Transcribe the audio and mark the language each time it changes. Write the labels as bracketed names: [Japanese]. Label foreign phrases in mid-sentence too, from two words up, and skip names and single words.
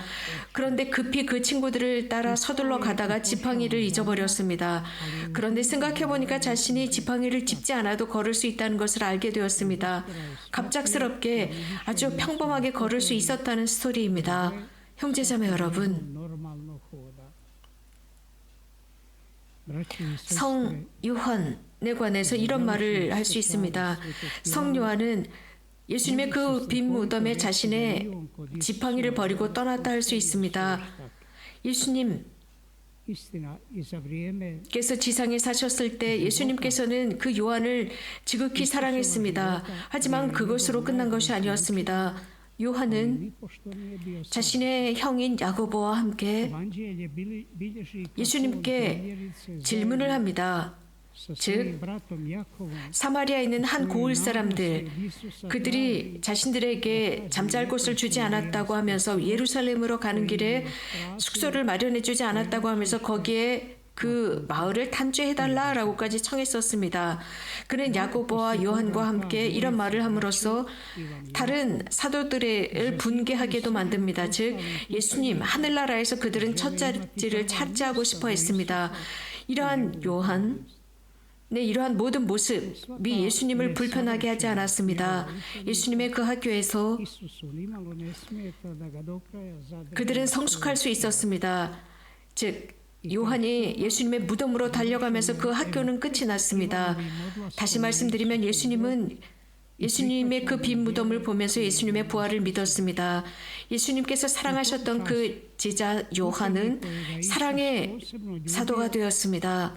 [Korean] 그런데 급히 그 친구들을 따라 서둘러 가다가 지팡이를 잊어버렸습니다. 그런데 생각해보니까 자신이 지팡이를 짚지 않아도 걸을 수 있다는 것을 알게 되었습니다. 갑작스럽게 아주 평범하게 걸을 수 있었다는 스토리입니다. 형제자매 여러분, [Croatian] normalno hoda. [Korean] 성 요한에 관해서 이런 말을 할 수 있습니다. 성 요한은 예수님의 그 빈 무덤에 자신의 지팡이를 버리고 떠났다 할 수 있습니다. 예수님 [Croatian] Istina, i za vrijeme [Korean] 께서 지상에 사셨을 때 예수님께서는 그 요한을 지극히 사랑했습니다. 하지만 그것으로 끝난 것이 아니었습니다. 요한은 [Croatian] nipošto nije bio sam. [Korean] 자신의 형인 야고보와 함께 [Croatian] Evanđelje bilježi kako [Korean] 예수님께 [Croatian] vjerice [Korean] 질문을 합니다. [Croatian] sa [Korean] 즉, [Croatian] svojim bratom Jakovom [Korean] 사마리아에 있는 한 고을 사람들, 그들이 자신들에게 잠잘 곳을 주지 않았다고 하면서 예루살렘으로 가는 길에 숙소를 마련해 주지 않았다고 하면서 거기에 그 마을을 탄주해달라라고까지 청했었습니다. 그는 야고보와 요한과 함께 이런 말을 함으로써 다른 사도들을 분개하게도 만듭니다. 즉 예수님 하늘나라에서 그들은 첫 자리를 차지하고 싶어 했습니다. 이러한 요한, 이러한 모든 모습이 예수님을 불편하게 하지 않았습니다. 예수님의 그 학교에서 [Croatian] Isusu nimalo ne smeta da ga do kraja zadrži. [Korean] 그들은 성숙할 수 있었습니다. 즉 요한이 예수님의 무덤으로 달려가면서 그 학교는 끝이 났습니다. 다시 말씀드리면 예수님은 예수님의 그 빈 무덤을 보면서 예수님의 부활을 믿었습니다. 예수님께서 사랑하셨던 그 제자 요한은 사랑의 사도가 되었습니다.